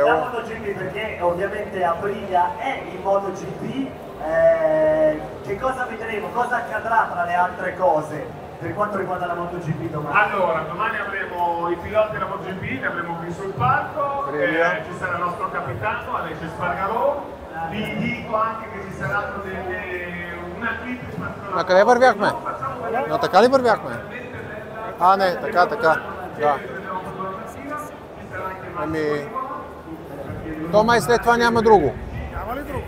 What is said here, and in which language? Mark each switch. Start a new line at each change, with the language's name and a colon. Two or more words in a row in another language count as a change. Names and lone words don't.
Italian: La MotoGP perché ovviamente Aprilia è in MotoGP, che cosa vedremo, cosa accadrà tra le altre cose per quanto riguarda la MotoGP domani? Allora, domani avremo i piloti della MotoGP, li avremo qui sul palco, ci sarà il nostro capitano Alessio Spargarò, vi dico anche che ci saranno una clip
Bulgarian: На къде вървяхме? На така ли вървяхме? А, не, така. Да. Ами... То май след това няма друго. Няма ли друго?